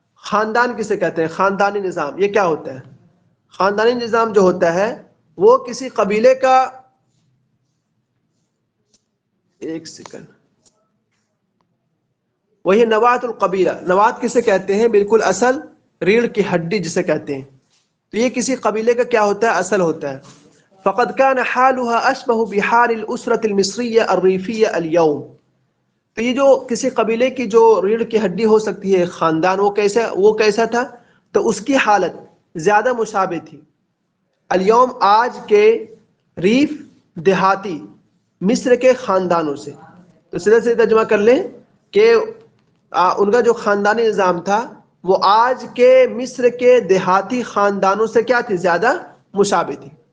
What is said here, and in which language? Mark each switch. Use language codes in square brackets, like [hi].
[ur] خاندان کسے کہتے ہیں؟ خاندانی نظام. یہ کیا ہوتا ہے؟ خاندانی نظام جو ہوتا ہے وہ کسی قبیلے کا، ایک سیکنڈ، وہی [ar] نواۃ القبیلہ. [ur] نواۃ کسے کہتے ہیں؟ بالکل اصل، ریڑھ کی ہڈی جسے کہتے ہیں. تو یہ کسی قبیلے کا کیا ہوتا ہے؟ اصل ہوتا ہے. [ar] فقد كان حالها اشبه بحال الاسرة المصرية الريفية اليوم. [ur] تو یہ جو کسی قبیلے کی جو ریڑھ کی ہڈی ہو سکتی ہے، خاندان، وہ کیسا تھا؟ تو اس کی حالت زیادہ مشابہ تھی الیوم، آج کے ریف دیہاتی مصر کے خاندانوں سے. تو سیدھا سیدھا ترجمہ کر لیں کہ ان کا جو خاندانی نظام تھا وہ آج کے مصر کے دیہاتی خاندانوں سے کیا تھی؟ زیادہ مشابہ تھی.